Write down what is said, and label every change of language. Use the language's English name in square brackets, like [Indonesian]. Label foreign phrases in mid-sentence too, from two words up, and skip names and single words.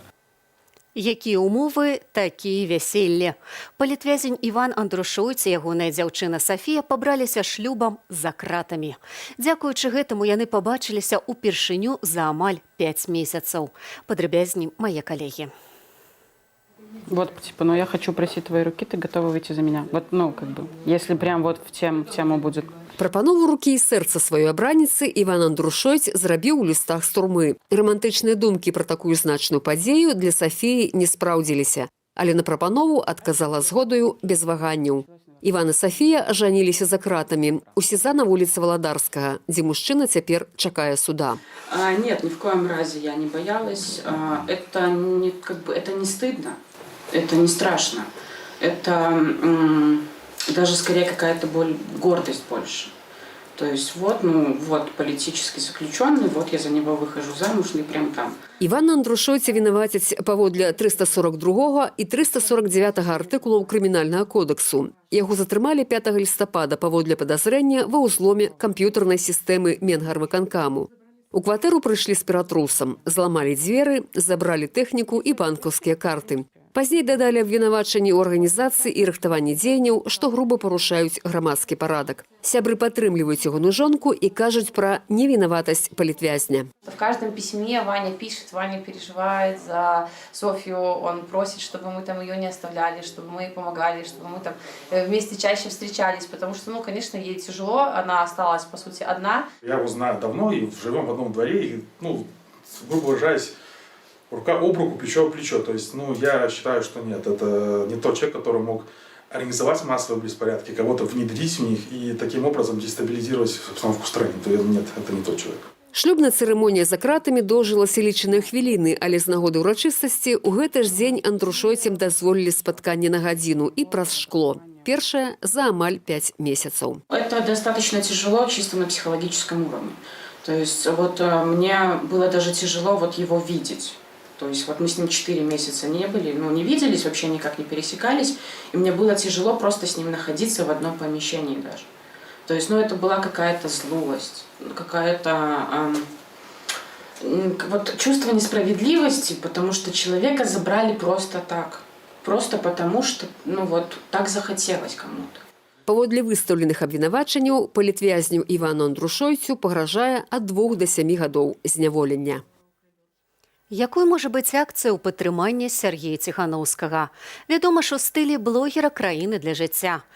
[Belarusian] Якія умовы, такія вяселле. Палітвязень Іван Андрушойц і ягоная дзяўчына Сафія пабраліся шлюбам за кратамі. Дзякуючы гэтаму яны пабачыліся ўпершыню за амаль 5 месяцаў. Падрабязней мае калегі. [Russian] Вот, я хочу просить твоей руки, ты готова выйти за меня? Вот, если прям вот в тему будет. [Belarusian] Прапанову рукі і сэрца сваёй абраніцы Іван Андрушойц зрабіў у лістах з турмы. Романтычныя думкі пра такую значную падзею для Сафіі не спраўдзіліся, але на прапанову адказала згодаю без ваганняў. Іван і Сафія ажаніліся за кратамі у СІЗА на вуліцы Валадарскага, дзе мужчына цяпер чакае суда. [Russian] Нет, ни в коем разе я не боялась. Это не стыдно, это не страшно. Это даже скорее какая-то гордость больше. То есть вот политический заключенный, вот я за него выхожу замуж, и прям там. [Belarusian] Івана Андрушойца вінавацяць паводле 342 і 349 артыкулаў Крымінальнага кодексу. Яго затрымалі 5 лістапада паводле падазрэння ва ўзломе камп'ютарнай сістэмы Менгарвыканкаму. У кватэру прыйшлі з піратрусам, зламалі дзверы, забралі тэхніку і банкаўскія карты. Пазней дадалі абвінавачанні ў арганізацыі і рыхтаванні дзеянняў, што груба парушаюць грамадскі парадак. Сябры падтрымліваюць ягоную жонку і кажуць пра невінаватасць палітвязня. [Russian] В каждом письме Ваня пишет, Ваня переживает за Софью, он просит, чтобы мы там ее не оставляли, чтобы мы ей помогали, чтобы мы там вместе чаще встречались, потому что, конечно, ей тяжело, она осталась, по сути, одна. Я его знаю давно, и живем в одном дворе, и, грубо выражаясь, рука об руку, плечо об плечо. То есть, я считаю, что нет, это не тот человек, который мог организовать массовые беспорядки, кого-то внедрить в них и таким образом дестабилизировать обстановку в стране. Нет, это не тот человек. [Belarusian] Шлюбная цырымонія за кратамі доўжылася лічаныя хвіліны, але з нагоды ўрачыстасці ў гэты ж дзень Андрушойцам дазволілі спатканне на гадзіну і праз шкло. Першае за амаль 5 месяцаў. [Russian] Это достаточно тяжело чисто на психологическом уровне. То есть мне было даже тяжело его видеть. То есть мы с ним 4 месяца не были, не виделись, вообще никак не пересекались. И мне было тяжело просто с ним находиться в одном помещении даже. То есть, это была какая-то злость, какая-то чувство несправедливости, потому что человека забрали просто так. Просто потому что, так захотелось кому-то. [Belarusian] Паводле выстаўленых абвінавачанняў палітвязню Івану Андрушойцу пагражае ад 2 до 7 гадоў зняволення. Якой можа быць акцыя ў падтрыманні Сяргея Ціханаўскага? Вядома ж, у стылі блогера краіны для жыцця.